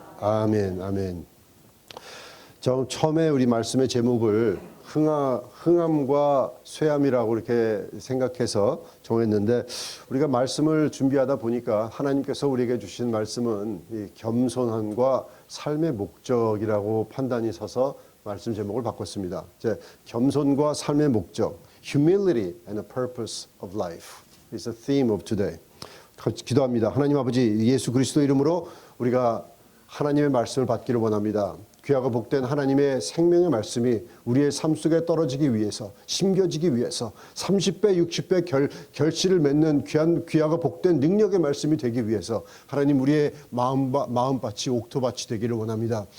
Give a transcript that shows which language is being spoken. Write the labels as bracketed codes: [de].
[ko] 아멘, 아멘. 처음에 우리 말씀의 제목을 흥함과 쇠함이라고 이렇게 생각해서 정했는데, 우리가 말씀을 준비하다 보니까 하나님께서 우리에게 주신 말씀은 이 겸손함과 삶의 목적이라고 판단이 서서 말씀 제목을 바꿨습니다. 이제 겸손과 삶의 목적, [en] humility and the purpose of life is the theme of today. [ko] 기도합니다. 하나님 아버지, 예수 그리스도 이름으로 우리가 하나님의 말씀을 받기를 원합니다. 귀하고 복된 하나님의 생명의 말씀이 우리의 삶 속에 떨어지기 위해서, 심겨지기 위해서 30배, 60배 결실을 맺는 귀하고 복된 능력의 말씀이 되기 위해서 하나님 우리의 마음밭이 옥토밭이 되기를 원합니다.